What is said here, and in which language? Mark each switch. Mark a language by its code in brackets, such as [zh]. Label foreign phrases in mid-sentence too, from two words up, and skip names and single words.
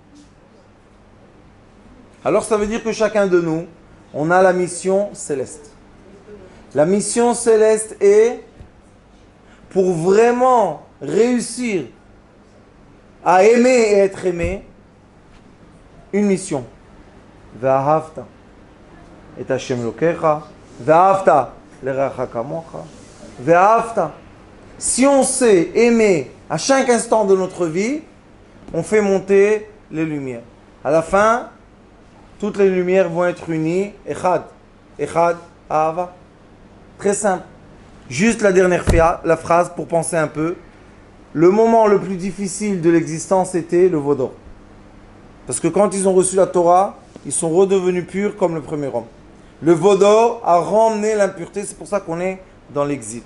[fr] Alors ça veut dire que chacun de nous, on a la mission céleste. La mission céleste est, pour vraiment réussir à aimer et être aimé, une mission. [he] ואהבת את השם אלוקיך, ואהבת לרעך כמוך, ואהבת. [fr] Si on sait aimer à chaque instant de notre vie, on fait monter les lumières. À la fin, toutes les lumières vont être unies. [he] אחד, אהבה. [fr] Très simple. Juste la dernière phrase pour penser un peu. Le moment le plus difficile de l'existence était le Vaudor. Parce que quand ils ont reçu la Torah, ils sont redevenus purs comme le premier homme. Le Vaudor a ramené l'impureté, c'est pour ça qu'on est dans l'exil.